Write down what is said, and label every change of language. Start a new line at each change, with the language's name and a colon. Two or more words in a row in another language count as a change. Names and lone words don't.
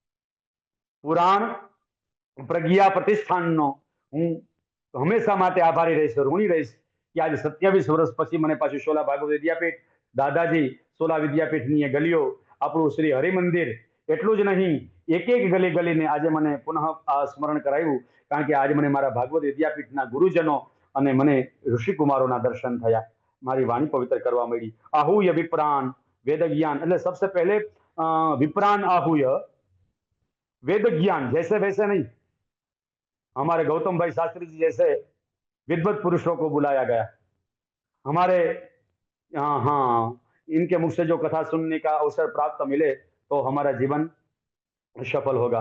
Gujarati: પુરાણ પ્રજ્ઞા પ્રતિષ્ઠાનનો હું હંમેશા માટે આભારી રહીશ, ઋણી રહીશ કે આજે 27 વર્ષ પછી મને પાછું સોલા ભાગવત વિદ્યાપીઠ, દાદાજી સોલા વિદ્યાપીઠની એ ગલીઓ, આપણું શ્રી હરિમંદિર, એટલું જ નહીં એક એક ગલી ગલીને આજે મને પુનઃ આ સ્મરણ કરાવ્યું, કારણ કે આજે મને મારા ભાગવત વિદ્યાપીઠના ગુરુજનો અને મને ઋષિકુમારોના દર્શન થયા, મારી વાણી પવિત્ર કરવા મળી।
Sanskrit: आहूय विप्रान वेद ज्ञान,
Hindi: એટલે सबसे पहले
Sanskrit: विप्रान आहूय वेद ज्ञान,
Hindi: जैसे वैसे नहीं, हमारे गौतम भाई शास्त्री जी जैसे विद्वत पुरुषों को बुलाया गया। हमारे हाँ इनके मुख से जो कथा सुनने का अवसर प्राप्त मिले तो हमारा जीवन सफल होगा।